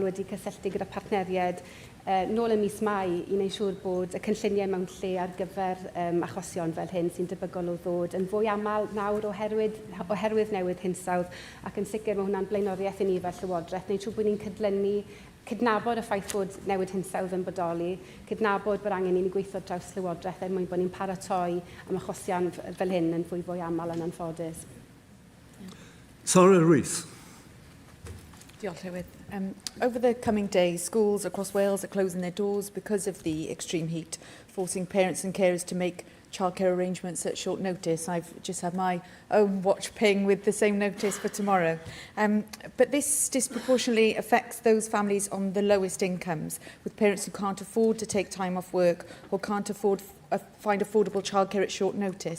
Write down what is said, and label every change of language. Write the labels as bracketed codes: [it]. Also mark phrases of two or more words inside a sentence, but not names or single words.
[cy] wedi cysylltu gyda partneriaid nôl y mis Mai i wneud siŵr bod y cynlluniau mewn lle ar gyfer achosion fel hyn sy'n debygol o ddod yn fwy aml nawr oherwydd newid hinsawdd, ac yn sicr mae hwnna'n blaenoriaeth i ni fel Llywodraeth, wneud siŵr bod ni'n cydnabod y ffaith bod newid hinsawdd yn bodoli, cydnabod bod angen i ni gweithio draws Llywodraeth mwyn bod ni'n paratoi am achosion fel hyn yn fwy aml yn anffodus. Sarah Rees. Diolch, Llywydd. [en] Over the coming days, schools across Wales are closing their doors because of the extreme heat, forcing parents and carers to make childcare arrangements at short notice. I've just had my own watch ping with the same notice for tomorrow. But this disproportionately affects those families on the lowest incomes, with parents who can't afford to take time off work or can't find affordable childcare at short notice.